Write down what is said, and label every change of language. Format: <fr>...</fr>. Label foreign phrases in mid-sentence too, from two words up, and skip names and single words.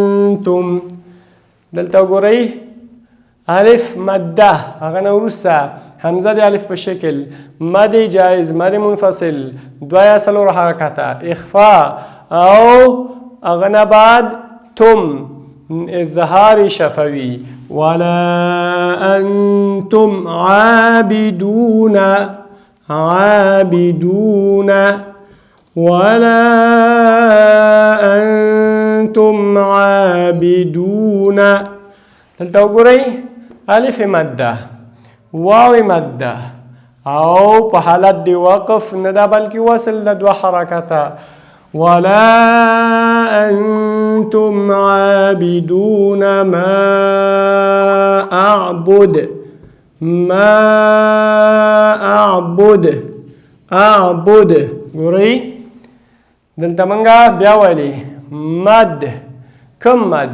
<ps>أنتم دلته وګورئ الف مده، هغه نه وروسته حمزه د الف په شکل، مد جایز، مد منفصل، دوه یا څلور حرکته، اخفا او هغه نه بعد تم اظهار شفوي.</ps> <ar>ولا انتم عابدون ولا انتم عابدون.</ar> <ps>دلته وګورئ الف مده، واو مده او په حالت د وقف نه ده بلکې وصل د دوه حرکته.</ps> <ar>ولا انتم عابدون ما اعبد</ar> <ps>ګورئ دلته منګه بیا ویلي مد، کم مد؟</ps>